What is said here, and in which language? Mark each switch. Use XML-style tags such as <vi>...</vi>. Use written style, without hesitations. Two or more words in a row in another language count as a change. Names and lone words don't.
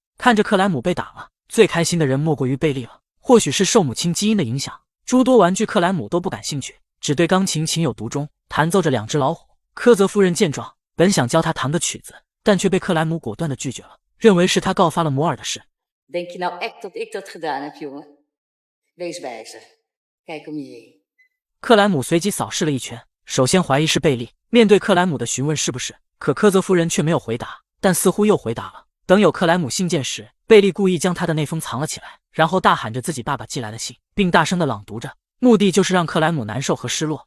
<zh>看着克莱姆被打了，最开心的人莫过于贝利了。或许是受母亲基因的影响，诸多玩具克莱姆都不感兴趣，只对钢琴情有独钟，弹奏着两只老虎。科泽夫人见状，本想教他弹个曲子，但却被克莱姆果断地拒绝了，认为是他告发了摩尔的事。</zh> <nl>Denk je nou echt dat ik dat gedaan heb, jongen? Wees wijzer. Kijk om je heen.</nl> <zh>克莱姆随即扫视了一圈，首先怀疑是贝利。面对克莱姆的询问是不是，可科泽夫人却没有回答，但似乎又回答了。等有克莱姆信件时，贝利故意将他的那封藏了起来，然后大喊着自己爸爸寄来的信，并大声地朗读着，目的就是让克莱姆难受和失落。</zh>